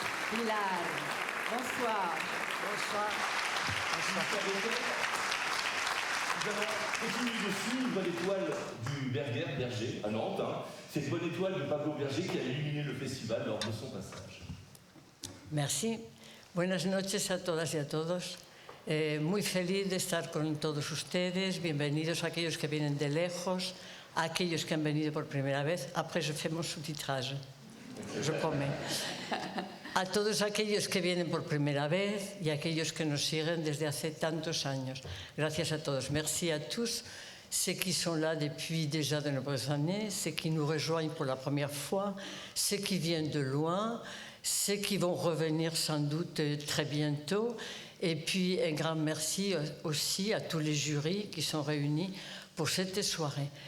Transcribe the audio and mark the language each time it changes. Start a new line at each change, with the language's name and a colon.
French: Pilar, bonsoir. Bonsoir. Nous allons continuer de suivre l'étoile du Berger à Nantes. Cette bonne étoile de Pablo Berger qui a illuminé le festival lors de son passage. Merci.
Spanish: Buenas noches a todas y a todos. Muy feliz de estar con todos ustedes. Bienvenidos a aquellos que vienen de lejos, a aquellos que han venido por primera vez.
French: Après, je fais mon sous-titrage. je promets.
Spanish: A todos aquellos que vienen por primera vez y a aquellos que nos siguen desde hace tantos años. Gracias a todos.
French: Merci à tous, ceux qui sont là depuis déjà de nombreuses années, ceux qui nous rejoignent pour la première fois, ceux qui viennent de loin, ceux qui vont revenir sans doute très bientôt. Et puis un grand merci aussi à tous les jurys qui sont réunis pour cette soirée.